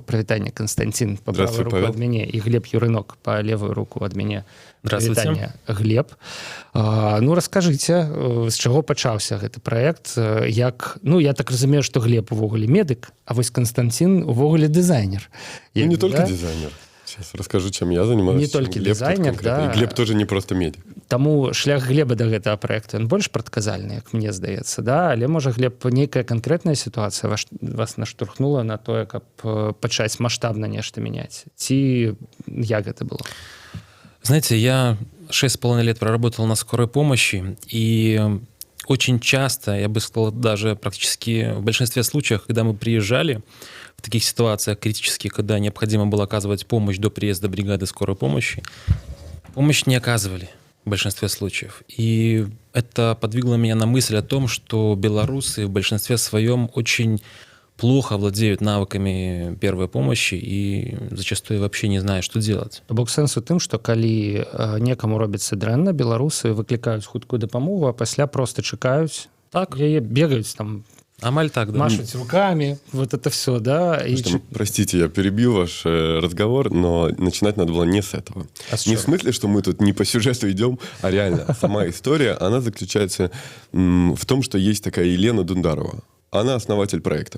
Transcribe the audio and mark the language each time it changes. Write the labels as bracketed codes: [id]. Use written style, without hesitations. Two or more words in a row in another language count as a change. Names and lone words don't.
[be] Прывітанне, Константин, па [ru] правую руку [be] ад мяне, і Глеб Юрынок па [ru] левую руку [be] ад мяне. Прывітанне, Глеб. Ну, раскажыце, з чаго пачаўся гэты праект? Як, ну, я так разумею, што Глеб увогуле медык, а вось Константин увогуле дызайнер. Ну, [ru] не только дизайнер. Сейчас расскажу, чем я занимаюсь. Не только дизайнер, да. И Глеб тоже не просто медик. [be] Таму шлях Глеба да гэтага праекту, ён больш прадказальны, як мне здаецца, да? Але, можа, Глеб, нейкая канкрэтная сітуацыя вас наштурхнула на тое, каб пачаць маштабна нешта мяняць? Ці як гэта было? [ru] Знаете, я 6,5 лет проработал на скорой помощи, и очень часто, я бы сказал, даже практически в большинстве случаев, когда мы приезжали в таких ситуациях критических, когда необходимо было оказывать помощь до приезда бригады скорой помощи, помощь не оказывали в большинстве случаев. И это подвигло меня на мысль о том, что белорусы в большинстве своем очень плохо владеют навыками первой помощи и зачастую вообще не знают, что делать. [be] Бок сэнс у тым, што калі некаму робіцца дрэнна, беларусы выклікаюць хуткую дапамогу, а пасля просто чакаюць, так, яе бегаюць там, амаль так, да. [ru] Машут руками, вот это все, да. И... Простите, я перебил ваш разговор, но начинать надо было не с этого. Не в смысле, что мы тут не по сюжету идем, а реально. Сама история, она заключается в том, что есть такая Елена Дундарова. Она основатель проекта.